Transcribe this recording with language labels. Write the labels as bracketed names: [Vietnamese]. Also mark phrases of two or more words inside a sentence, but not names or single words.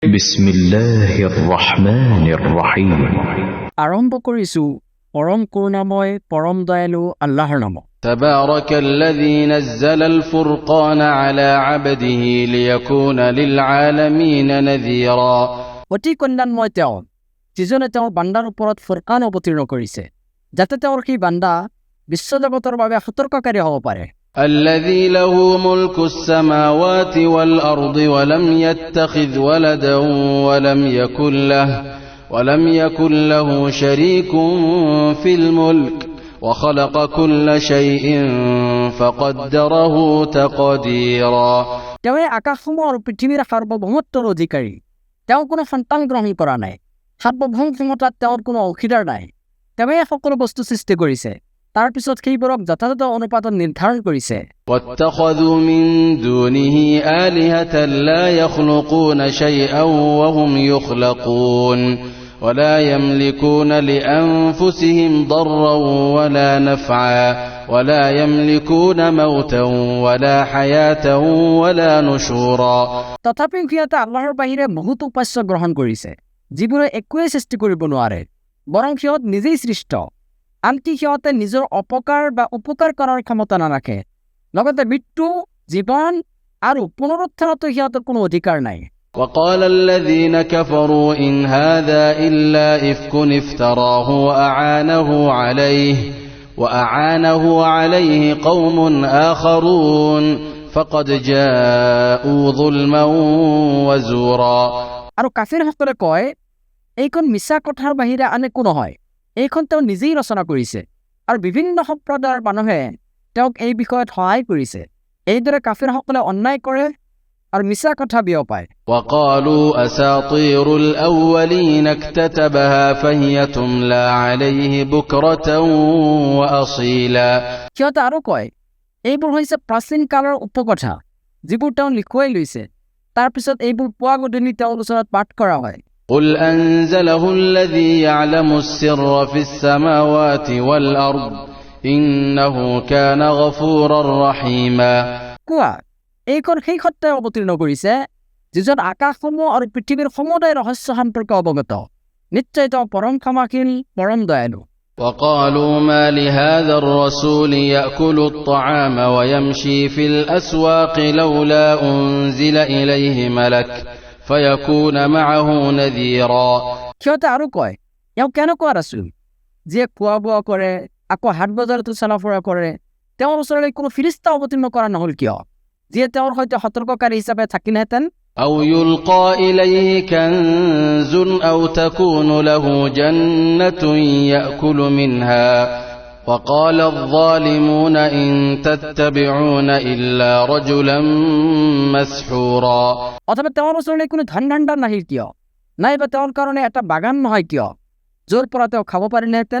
[Arabic] بسم الله الرحمن الرحيم. [Assamese] আৰম্ভ কৰিছো পৰম কৰুণাময় পৰম দয়ালু আল্লাহৰ নামত। [Arabic] تبارك الذي نزل الفرقان على عبده ليكون للعالمين نذيرا. [Assamese] অতি কল্যাণময় তেওঁ, যিজনে তেওঁৰ বান্দাৰ ওপৰত ফুৰকান অৱতীৰ্ণ কৰিছে, যাতে তেওঁৰ সেই বান্দা বিশ্বজগতৰ বাবে সতৰ্ককাৰী হ'ব পাৰে। [Arabic] الذي له ملك السماوات والأرض ولم يتخذ ولدا ولم يكن له شريك في الملك وخلق كل شيء فقدره تقديرا। [Assamese] তেওঁৱে আকাশসমূহ আৰু পৃথিৱীৰ সাৰ্বভৌমত্বৰ অধিকাৰী। তেওঁ কোনো সন্তান গ্ৰহণ কৰা নাই। সাৰ্বভৌম ক্ষমতাত তেওঁৰ কোনো অংশীদাৰ নাই। তেওঁৱে সকলো বস্তু সৃষ্টি কৰিছে, তাৰ পিছত সেইবোৰক যথাযথ অনুপাতত নিৰ্ধাৰণ কৰিছে। [Arabic] واتخذوا من دونه آلهة لا يخلقون شيئا وهم يخلقون ولا يملكون لأنفسهم ضرا ولا نفعا ولا يملكون موتا ولا حياة ولا نشورا। [Assamese] তথাপি সিহঁতে আল্লাহৰ বাহিৰে বহুতো উপাস্য গ্ৰহণ কৰিছে, যিবোৰে একোৱেই সৃষ্টি কৰিব নোৱাৰে, বৰং সিহঁত নিজেই সৃষ্ট। আনকি সিহঁতে নিজৰ অপকাৰ বা উপকাৰ কৰাৰ ক্ষমতা নাৰাখে। লগতে মৃত্যু, জীৱন আৰু পুনৰুত্থানতো সিহঁতৰ কোনো অধিকাৰ নাই। [Arabic] وقال الذين كفروا إن هذا إلا إفك افتراه وأعانه عليه قوم آخرون فقد جاءوا ظلما وزورا। [Assamese] আৰু কাফিৰসকলে কয়, এইখন মিছা কথাৰ বাহিৰে আন একো নহয়, এইখন তেওঁ নিজেই ৰচনা কৰিছে, আৰু বিভিন্ন সম্প্ৰদায়ৰ মানুহে তেওঁক এই বিষয়ত সহায় কৰিছে। এইদৰে কাফিৰসকলে অন্যায় কৰে আৰু মিছা কথা বিয়পায়। [Arabic] وقالوا أساطير الأولين اكتتبها فهي تملى عليه بكرة وأصيلا। [Assamese] সিহঁতে আৰু কয়, এইবোৰ হৈছে প্ৰাচীন কালৰ উপকথা, যিবোৰ তেওঁ লিখুৱাই লৈছে, তাৰপিছত এইবোৰ পুৱা গধূলি তেওঁৰ ওচৰত পাঠ কৰা হয়। [Arabic] قل أنزله الذي يعلم السر في السماوات والأرض إنه كان غفورا رحيما। [Assamese] কোৱা, এইখন সেই সত্যাই অৱতীৰ্ণ কৰিছে, যিজন আকাশসমূহ আৰু পৃথিৱীৰ সমুদায় ৰহস্য সম্পৰ্কে অৱগত। নিশ্চয় তেওঁ পৰম ক্ষমাশীল, পৰম দয়ালু। [Arabic] وقالوا ما لهذا الرسول يأكل الطعام ويمشي في الأسواق لولا أنزل إليه ملك فيكون معه نذيرا। [Assamese] সিহঁতে আৰু কয়, এওঁ কেনেকুৱা ৰাচুল, যিয়ে খোৱা বোৱা কৰে, আকৌ হাট বজাৰতো চলাফুৰা কৰে, তেওঁৰ ওচৰলৈ কোনো ফিৰিষ্টা অৱতীৰ্ণ কৰা নহল কিয়, যিয়ে তেওঁৰ সৈতে সতৰ্ককাৰী হিচাপে থাকিলহেঁতেন। [Arabic] أو يلقى إليه كنز أو تكون له جنة يأكل منها وقال الظالمون إن تتبعون إلا رجلا مسحورا। [Assamese] অথবা তেওঁৰ ওচৰলৈ কোনো ধন ভাণ্ডাৰ নাহিল কিয়, নাইবা তেওঁৰ কাৰণে এটা বাগান নহয় কিয়, য'ৰ পৰা তেওঁ খাব পাৰিলেহেঁতেন।